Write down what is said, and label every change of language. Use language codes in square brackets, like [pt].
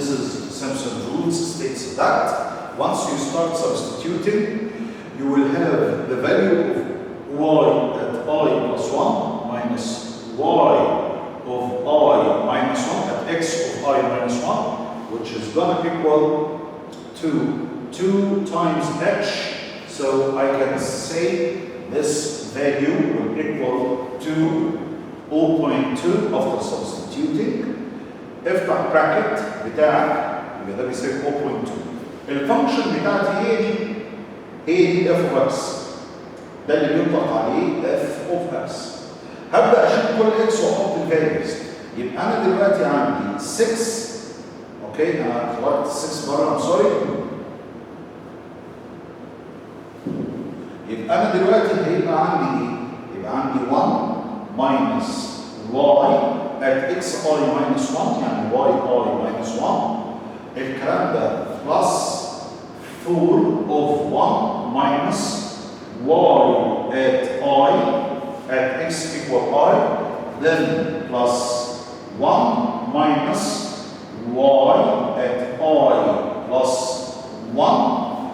[en] This is Simpson rules, states that once you start substituting, you will have the value of y at I plus 1 minus y of I minus 1 at x of I minus 1, which is going to equal to 2 times h. So I can say this value will equal to 0.2 after substituting. [ar] افتح bracket بتاعك يبقى ده بيساوي 0.2. الفانكشن بتاعتي هي دي [en] f of x. [ar] ده اللي بيطلق عليه [en] f of x. [ar] هبدا اشيل كل x واحط الفاليوز. يبقى انا دلوقتي عندي 6. اوكي انا خرجت 6 بره، [en] I'm sorry. [ar] يبقى انا دلوقتي هيبقى عندي ايه؟ يبقى عندي [en] 1 minus y at xi minus 1 [ar] يعني yi minus 1. الكلام ده [en] plus 4 of 1 minus y at I at x equal I, then plus 1 minus y at I plus 1.